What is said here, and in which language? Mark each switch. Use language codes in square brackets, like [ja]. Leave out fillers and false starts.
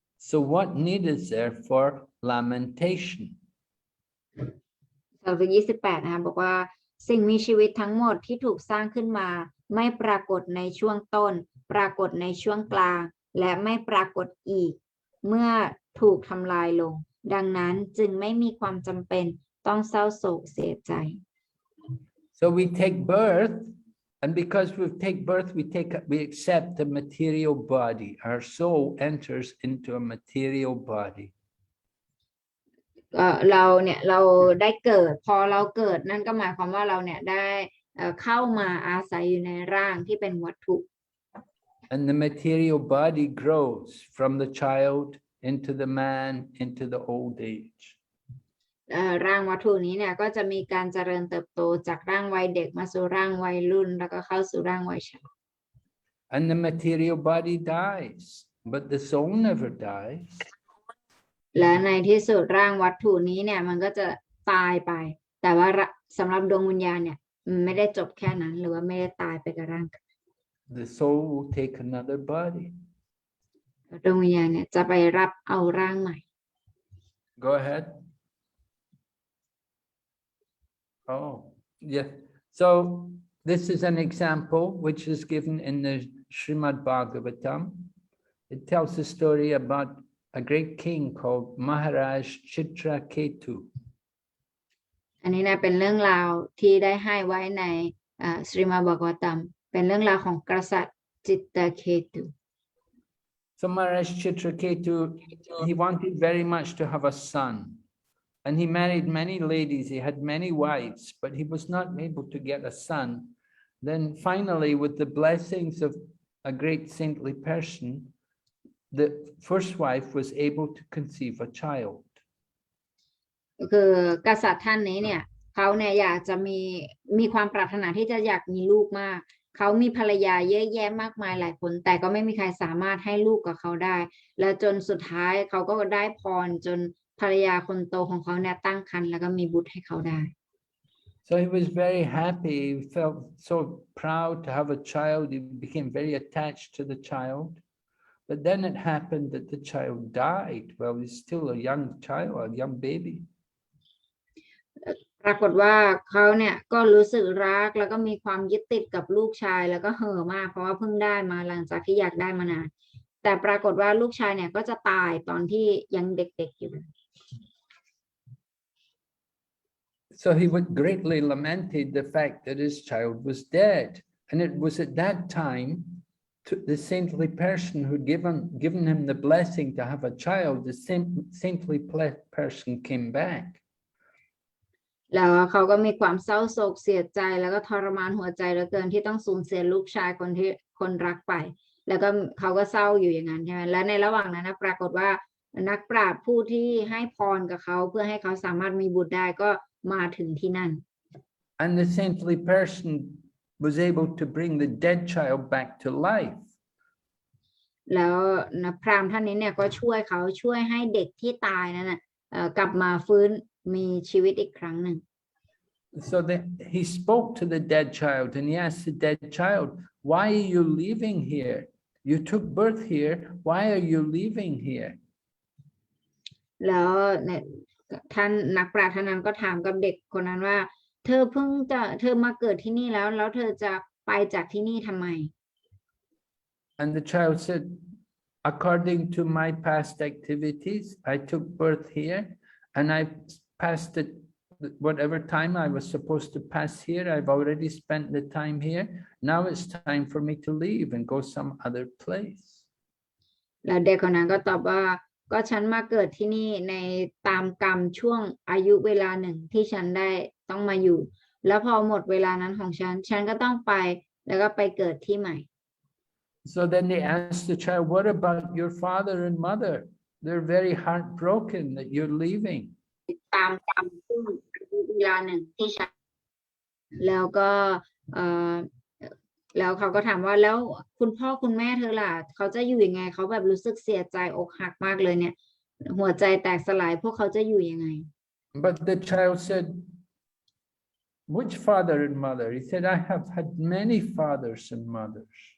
[en] So what need is there for lamentation? [th] สโลกที่28นะคะบอกว่าสิ่งมีชีวิตทั้งหมดที่ถูกสร้างขึ้นมาไม่ปรากฏในช่วงต้นปรากฏในช่วงกลางและไม่ปรากฏอีกเมื่อถูกทำลายลงดังนั้นจึงไม่มีความจำเป็นต้องเศร้าโศกเสียใจ [en] So we take birth, and because we take birth, we accept the material body. Our soul enters into a material body. [th] เราได้เกิดพอเราเกิดนั่นก็หมายความว่าเราเนี่ยได้เข้ามาอาศัยอยู่ในร่างที่เป็นวัตถุ [en] And the material body grows from the child into the man into the old age. [th] ร่างวัตถุนี้เนี่ยก็จะมีการเจริญเติบโตจากร่างวัยเด็กมาสู่ร่างวัยรุ่นแล้วก็เข้าสู่ร่างวัยชรา [en] And the material body dies, but the soul never dies. [th] และในที่สุดร่างวัตถุนี้เนี่ยมันก็จะตายไปแต่ว่าสำหรับดวงวิญญาณเนี่ยไม่ได้จบแค่นั้นหรือว่าไม่ได้ตายไปกับร่างกาย [en] The soul will take another body. [th] ดวงวิญญาณเนี่ยจะไปรับเอาร่างใหม่ [en] Go ahead. Oh, yeah. So this is an example which is given in the Srimad Bhagavatam. It tells the story about a great king called Maharaj Chitraketu. [th] อันนี้นะเป็นเรื่องราวที่ได้ให้ไว้ในสริมาบากวตัมเป็นเรื่องราวของกษัตริย์จิตตเคตุ [en] So Maharaj Chitraketu, he wanted very much to have a son. And he married many ladies, he had many wives, but he was not able to get a son. Then finally, with the blessings of a great saintly person, the first wife was able to conceive a child. [th] คือกษัตริย์ท่านนี้เนี่ยเขาเนี่ยอยากจะมีความปรารถนาที่จะอยากมีลูกมากเขามีภรรยาเยอะแยะมากมายหลายคนแต่ก็ไม่มีใครสามารถให้ลูกกับเขาได้แล้วจนสุดท้ายเขาก็ได้พรจนภรรยาคนโตของเขาเนี่ยตั้งครรภ์แล้วก็มีบุตรให้เขาได้ [en] So he was very happy. He felt so proud to have a child. He became very attached to the child. But then it happened that the child died. Well, he's still a young child, a young baby. [th] ปรากฏว่าเขาเนี่ยก็รู้สึกรักแล้วก็มีความยึดติดกับลูกชายแล้วก็เห่อมากเพราะว่าเพิ่งได้มาหลังจากที่อยากได้มานานแต่ปรากฏว่าลูกชายเนี่ยก็จะตายตอนที่ยังเด็กๆอยู่ [en] So he greatly lamented the fact that his child was dead. And it was at that time the saintly person who'd given him the blessing to have a child, the saintly person came back. [th] แล้วเขาก็มีความเศร้าโศกเสียใจแล้วก็ทรมานหัวใจเหลือเกินที่ต้องสูญเสียลูกชายคนที่คนรักไปแล้วก็เขาก็เศร้าอยู่อย่างนั้นใช่ไหมและในระหว่างนั้นนะปรากฏว่านักปราชญ์ผู้ที่ให้พรกับเขาเพื่อให้เขาสามารถมีบุตรได้ก็มาถึงที่นั่น [en] And the saintly person was able to bring the dead child back to life. [th] แล้วพราหมณ์ท่านนี้เนี่ยก็ช่วยเขาช่วยให้เด็กที่ตายนั้นนะกลับมาฟื้นมีชีวิตอีกครั้งหนึ่ง [en] So he spoke to the dead child and he asked the dead child, why are you leaving here? You took birth here. Why are you leaving here? [th] แล้วท่านนักปราชญ์ท่านนั้นก็ถามกับเด็กคนนั้นว่าเธอมาเกิดที่นี่แล้วเธอจะไปจากที่นี่ทำไม [en] And the child said, according to my past activities, I took birth here and I passed it, whatever time I was supposed to pass here. I've already spent the time here. Now it's time for me to leave and go some other place. [th] แล้วเด็กคนนั้นก็ตอบว่าก็ฉันมาเกิดที่นี่ในตามกรรมช่วงอายุเวลาหนึ่งที่ฉันได้ต้องมาอยู่แล้วพอหมดเวลานั้นของฉันก็ต้องไปแล้วก็ไปเกิดที่ใหม่ [en] So then they asked the child, what about your father and mother? They're very heartbroken that you're leaving. [th] ตามกรรมช่วงอายุเวลาหนึ่งที่ฉันแล้วก็แล้วเขาก็ถามว่าแล้วคุณพ่อคุณแม่เธอล่ะเขาจะอยู่ยังไงเขาแบบรู้สึกเสียใจอกหักมากเลยเนี่ยหัวใจแตกสลายพวกเขาจะอยู่ยังไง [en] But the child said, which father and mother? He said, I have had many fathers and mothers.